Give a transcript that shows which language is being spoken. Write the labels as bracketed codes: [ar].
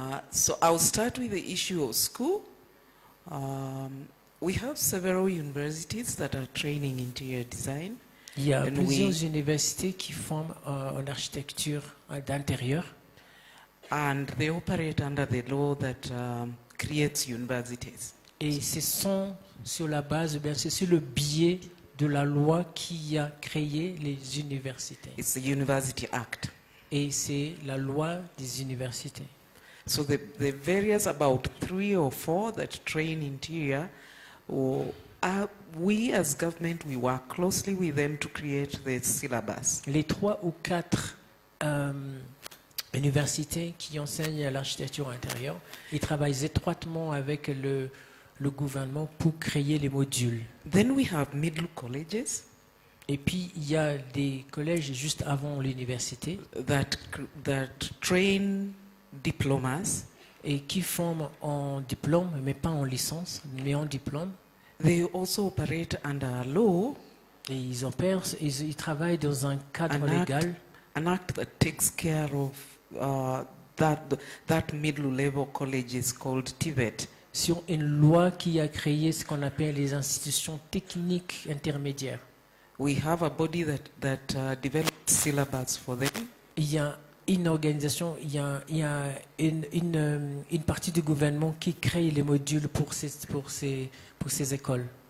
[en] So I'll start with the issue of school. We have several universities that are training interior design. [fr] Il y a [en] And [fr] plusieurs universités qui forment en architecture d'intérieur. [en] And they operate under the law that creates universities. [fr] Et ce sont sur la base, bien c'est sur le biais de la loi qui a créé les universités. [en] It's the University Act. [fr] Et c'est la loi des universités. [en] So the various about 3 or 4 that train interior, we as government, we work closely with them to create the syllabus. [fr] Les 3 ou 4 universités qui enseignent l'architecture intérieure. Ils travaillent étroitement avec le gouvernement pour créer les modules. [en] Then we have middle colleges [fr] Et puis, il y a des collèges juste avant l'université [en] that train diplomas. [fr] Et qui forment en diplôme, mais pas en licence, mais en diplôme. [en] They also operate under law. [fr] Et ils travaillent dans un cadre légal. [en] An act that takes care of that middle level college is called TVET. [fr] Sur une loi qui a créé ce qu'on appelle les institutions techniques intermédiaires. [en] We have a body that develops syllabus for them. [fr] Il y a une organisation, il y a une partie du gouvernement qui crée les modules pour ces écoles.